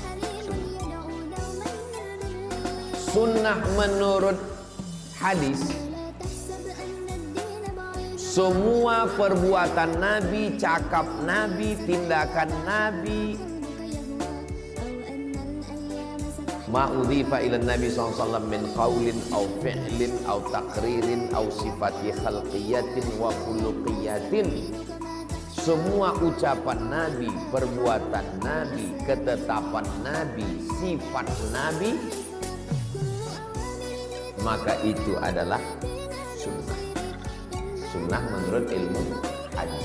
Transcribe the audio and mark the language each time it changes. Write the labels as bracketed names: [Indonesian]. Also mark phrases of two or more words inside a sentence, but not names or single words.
[Indonesian] Sunnah menurut hadis, semua perbuatan Nabi, cakap Nabi, tindakan Nabi, [Arabic] ما أضيف إلى النبي ﷺ من قول أو فعل أو تقرير أو صفة خلقية وخلقية. [Indonesian] Semua ucapan Nabi, perbuatan Nabi, ketetapan Nabi, sifat Nabi, maka itu adalah sunnah. Sunnah menurut ilmu hadis.